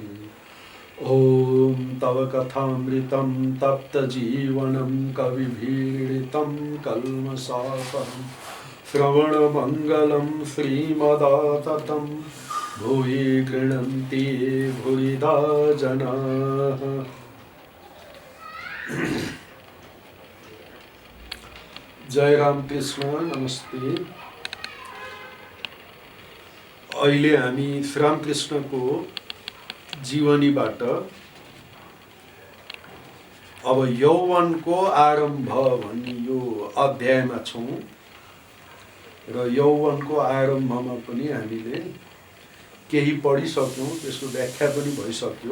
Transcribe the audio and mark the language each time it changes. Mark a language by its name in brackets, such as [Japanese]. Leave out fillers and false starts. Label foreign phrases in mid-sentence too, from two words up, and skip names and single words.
[Sanskrit] ॐ तव कथामृतं तप्तजीवनं कविभिरीडितं कल्मषापहं श्रवणमङ्गलं श्रीमदाततं भुवि गृह्णन्ति भुविधा जनाः। [Nepali] जय राम कृष्ण, नमस्ते। अहिले हामी श्री रामकृष्णको जीवनीबाट अब यौवनको आरम्भ भन्ने यो अध्यायमा छौँ र यौवनको आरम्भमा पनि हामीले केही पढिसक्यौँ, त्यसको व्याख्या पनि भइसक्यो।